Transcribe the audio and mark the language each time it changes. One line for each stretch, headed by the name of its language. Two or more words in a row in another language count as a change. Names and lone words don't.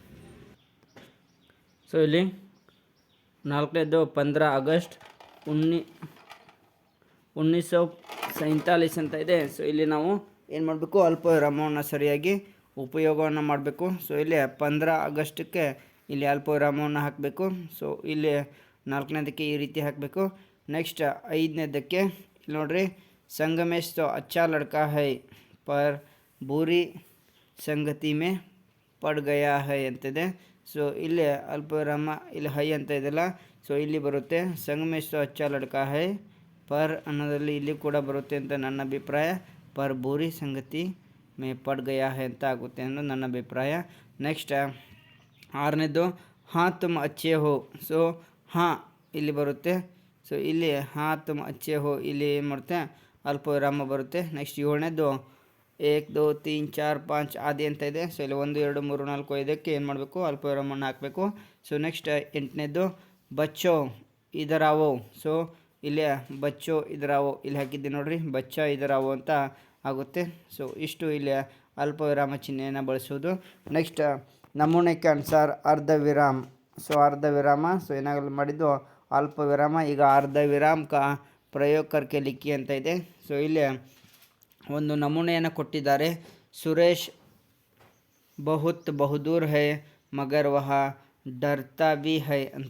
Kannada: ಸೊ ಇಲ್ಲಿ 4ನೇದು 15 ಆಗಸ್ಟ್ 1947 ಅಂತ ಇದೆ. ಸೊ ಇಲ್ಲಿ ನಾವು ಏನು ಮಾಡಬೇಕು, ಅಲ್ಪ ವಿರಾಮವನ್ನು ಸರಿಯಾಗಿ ಉಪಯೋಗವನ್ನು ಮಾಡಬೇಕು. ಸೊ ಇಲ್ಲಿ 15 ಆಗಸ್ಟಕ್ಕೆ ಇಲ್ಲಿ ಅಲ್ಪ ವಿರಾಮವನ್ನು ಹಾಕಬೇಕು. ಸೊ ಇಲ್ಲಿ 4ನೇದಕ್ಕೆ ಈ ರೀತಿ ಹಾಕಬೇಕು. ನೆಕ್ಸ್ಟ್ 5ನೇದಕ್ಕೆ ಇಲ್ಲಿ ನೋಡ್ರಿ, ಸಂಗಮೇಶ್
Hindi: तो अच्छा लड़का है पर बुरी संगति में पड़ गया है
Kannada: ಅಂತಿದೆ. ಸೊ ಇಲ್ಲಿ ಅಲ್ಪ ವಿರಾಮ, ಇಲ್ಲಿ ಹೈ ಅಂತ ಇದೆಯಲ್ಲ, ಸೊ ಇಲ್ಲಿ ಬರುತ್ತೆ. ಸಂಗಮೇಶ್
Hindi: तो अच्छा लड़का है
Kannada: ಪರ್ ಅನ್ನೋದ್ರಲ್ಲಿ ಇಲ್ಲಿ ಕೂಡ ಬರುತ್ತೆ ಅಂತ ನನ್ನ ಅಭಿಪ್ರಾಯ.
Hindi: पर बुरी संगति में पड़ गया है
Kannada: ಅಂತ ಆಗುತ್ತೆ ಅನ್ನೋದು ನನ್ನ ಅಭಿಪ್ರಾಯ.
Hindi: ನೆಕ್ಸ್ಟ್ 6ನೇದು हाँ तुम अच्छे हो.
Kannada: ಸೊ ಹಾಂ ಇಲ್ಲಿ ಬರುತ್ತೆ. ಸೊ ಇಲ್ಲಿ
Hindi: हाँ तुम अच्छे हो,
Kannada: ಇಲ್ಲಿ ಏನು ಮಾಡುತ್ತೆ, ಅಲ್ಪ ವಿರಾಮ ಬರುತ್ತೆ. ನೆಕ್ಸ್ಟ್ 7ನೇದು 1 2 3 4 5 ಆದಿ ಅಂತ ಇದೆ. ಸೊ ಇಲ್ಲಿ 1 2 3 4 5ಕ್ಕೆ ಏನು ಮಾಡಬೇಕು, ಅಲ್ಪ ವಿರಾಮವನ್ನು ಹಾಕಬೇಕು. ಸೊ ನೆಕ್ಸ್ಟ್ 8ನೇದು
Hindi: बच्चो इधर आओ.
Kannada: ಸೊ ಇಲ್ಲಿ
Hindi: बच्चो इधर आओ
Kannada: ಇಲ್ಲಿ ಹಾಕಿದ್ದೆ ನೋಡ್ರಿ,
Hindi: बच्चा इधर आओ
Kannada: ಅಂತ ಆಗುತ್ತೆ. ಸೊ ಇಷ್ಟು ಇಲ್ಲಿ ಅಲ್ಪ ವಿರಾಮ ಚಿಹ್ನೆಯನ್ನು ಬಳಸೋದು. ನೆಕ್ಸ್ಟ್ ನಮೂನೆ
Hindi: के अनुसार
Kannada: ಅರ್ಧ ವಿರಾಮ. ಸೊ ಅರ್ಧ ವಿರಾಮ, ಸೊ ಏನಾಗಲು ಮಾಡಿದ್ದು ಅಲ್ಪ ವಿರಾಮ.
Hindi: ಈಗ अर्ध विराम का प्रयोग करके लिखी
Kannada: ಅಂತ ಇದೆ. ಸೊ ಇಲ್ಲಿ ಒಂದು ನಮೂನೆಯನ್ನು ಕೊಟ್ಟಿದ್ದಾರೆ.
Hindi: ಸುರೇಶ್ बहुत बहादुर है मगर वह डरता भी है ಅಂತ.